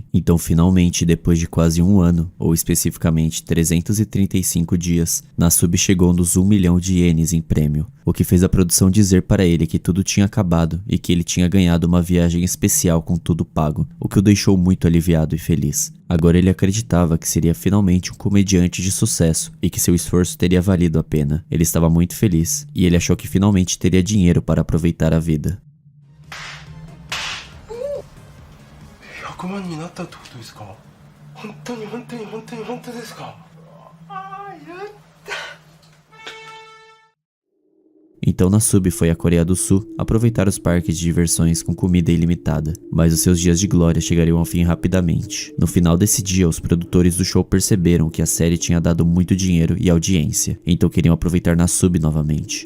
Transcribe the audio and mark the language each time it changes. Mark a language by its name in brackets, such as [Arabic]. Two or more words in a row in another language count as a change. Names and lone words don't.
[Portuguese] Então, finalmente, depois de quase um ano, ou especificamente 335 dias, Nasubi chegou nos 1 milhão de ienes em prêmio, o que fez a produção dizer para ele que tudo tinha acabado e que ele tinha ganhado uma viagem especial com tudo pago, o que o deixou muito aliviado e feliz. Agora ele acreditava que seria finalmente um comediante de sucesso e que seu esforço teria valido a pena. Ele estava muito feliz e ele achou que finalmente teria dinheiro para aproveitar a vida. [Japanese] 100 万になったってことですか？本当に本当に本当に本当ですか？ああ、やった。 [Portuguese] Então Nasubi foi à Coreia do Sul aproveitar os parques de diversões com comida ilimitada, mas os seus dias de glória chegariam ao fim rapidamente. No final desse dia, os produtores do show perceberam que a série tinha dado muito dinheiro e audiência, então queriam aproveitar Nasubi novamente.